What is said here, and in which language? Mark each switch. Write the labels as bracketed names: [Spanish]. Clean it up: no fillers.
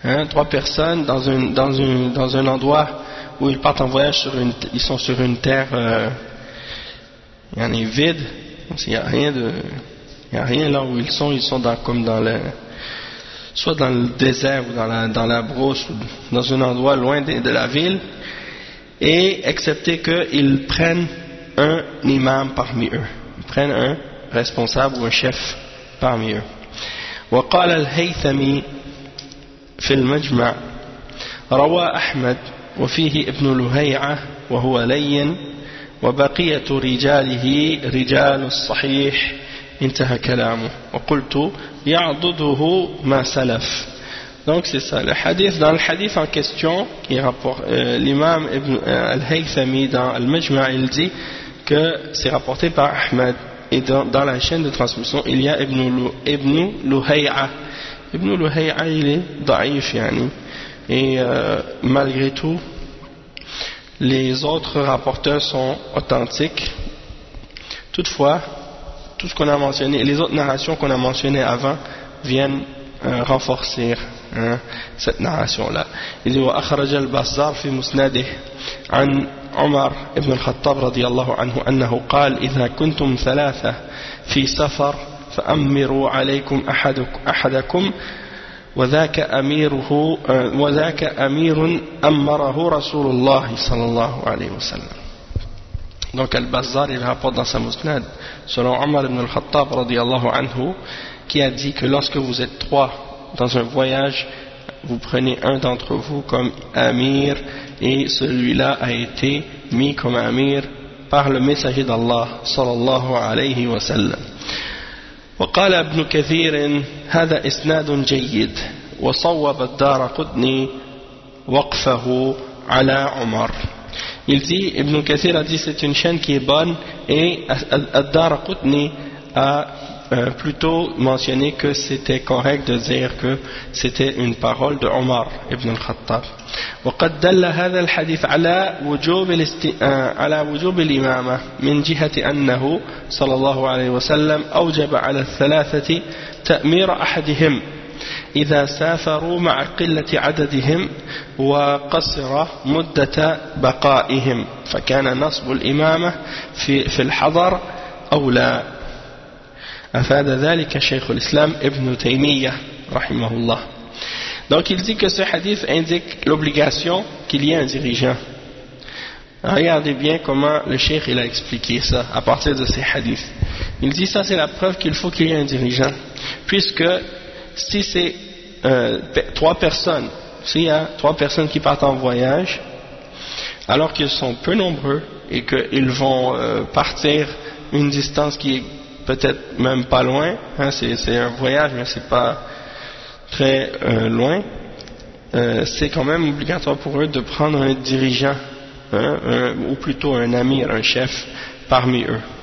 [French] trois personnes dans un endroit où ils partent en voyage sur une terre vide, il n'y a rien là où ils sont dans le désert ou dans la brousse ou dans un endroit loin de la ville, et excepté qu'ils prennent un imam parmi eux. Prennent un responsable ou un chef parmi eux. [Arabic] وقال الهيثمي في المجمع روى أحمد وفيه ابن لهيعة وهو لين وبقية رجاله رجال الصحيح انتهى كلامه وقلت يعضده ما سلف. [French] Donc c'est ça. Le hadith, dans le hadith en question, qui rapporte l'imam ibn al-Haythami dans le Majma, il dit que c'est rapporté par Ahmed, et dans la chaîne de transmission il y a Ibn Luhay'a. Ibn Luhay'a il est daïf, et malgré tout les autres rapporteurs sont authentiques. Toutefois, tout ce qu'on a mentionné, les autres narrations qu'on a mentionnées avant viennent renforcer cette narration là. Il dit [Arabic] وأخرج البزار في مسنده عن عمر ابن الخطاب رضي الله عنه أنه قال إذا كنتم ثلاثة في سفر فأمروا عليكم أحدكم وذاك أمير أمره رسول الله صلى الله عليه وسلم. [French] Donc البزار il rapporte dans sa musnad selon عمر ابن الخطاب [Arabic] رضي الله عنه [French] qui a dit que lorsque vous êtes trois dans un voyage, vous prenez un d'entre vous comme Amir, et celui-là a été mis comme Amir par le messager d'Allah [Arabic] sallallahu alayhi wa sallam. وقال ابن كثير هذا اسناد جيد وصوب الدار قدني وقفه على عمر. [French] Il dit, ابن كثير a dit c'est une chaîne qui est bonne, et الدار قدني a plutôt mentionné que c'était correct de dire que c'était une parole de Omar ibn al-Khattab. [Arabic] وقد دل هذا الحديث على وجوب على وجوب الإمامة من جهة أنه صلى الله عليه وسلم أوجب على الثلاثة تأمير أحدهم إذا سافروا مع قلة عددهم وقصر مدة بقائهم فكان نصب الإمامة في الحضر أولى. أفاد ذلك شيخ الإسلام ابن تيمية رحمه الله. [French] Donc il dit que ce hadith indique l'obligation qu'il y ait un dirigeant. Regardez bien comment le cheikh il a expliqué ça à partir de ces hadiths. Il dit ça c'est la preuve qu'il faut qu'il y ait un dirigeant, puisque si c'est trois personnes, s'il y a trois personnes qui partent en voyage alors qu'ils sont peu nombreux et qu'ils vont partir une distance qui est peut-être même pas loin, c'est un voyage mais c'est pas très loin, c'est quand même obligatoire pour eux de prendre un dirigeant, ou plutôt un amir, un chef parmi eux.